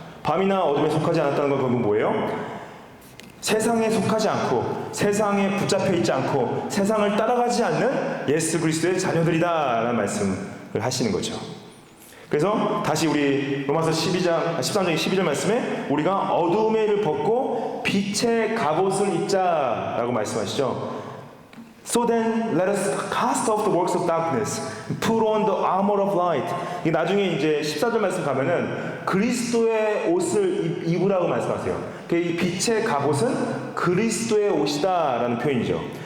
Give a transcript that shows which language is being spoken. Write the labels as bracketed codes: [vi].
[ko] 밤이나 어둠에 속하지 않았다는 건 그건 뭐예요? 세상에 속하지 않고 세상에 붙잡혀 있지 않고 세상을 따라가지 않는 예수 그리스도의 자녀들이다 라는 말씀을 하시는 거죠. 그래서 다시 우리 로마서 13장 12절 말씀에 우리가 어두움의 일을 벗고 빛의 갑옷을 입자라고 말씀하시죠. [en] So then let us cast off the works of darkness, put on the armor of light. [ko] 이 나중에 이제 14절 말씀 가면은 그리스도의 옷을 입으라고 말씀하세요. 이 빛의 갑옷은 그리스도의 옷이다라는 표현이죠.